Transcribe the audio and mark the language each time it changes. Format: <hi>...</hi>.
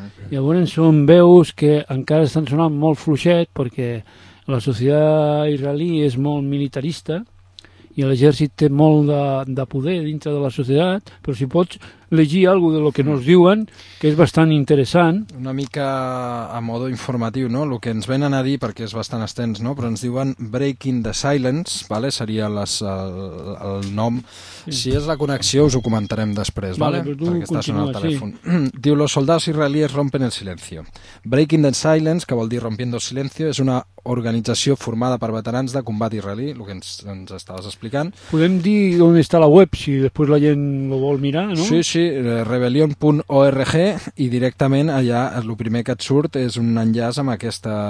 <ca>Llavors són veus que encara estan sonant molt fluixet perquè la societat israelí és molt militarista i l'exèrcit té molt de poder dintre de la societat, però si pots llegir alguna cosa del que ens diuen, que és bastant interessant. Una mica a modo informatiu, no?, el que ens venen a dir, perquè és bastant extens, no?, però ens diuen Breaking the Silence, vale? Seria el nom. Sí. Si és la connexió, us ho comentarem després, vale? Perquè està sonant el telèfon. Sí. Diu,</ca> <es>los soldados israelíes rompen el silencio.</es> <ca>Breaking the Silence, que vol dir</ca> <es>rompiendo el silencio,</es> <ca>és una organització formada per veterans de combat israelí, el que ens estaves explicant. Podem dir on està la web, si després la gent ho vol mirar, no? Sí, rebellion.org, i directament allà el primer que et surt és un enllaç amb aquesta...</ca>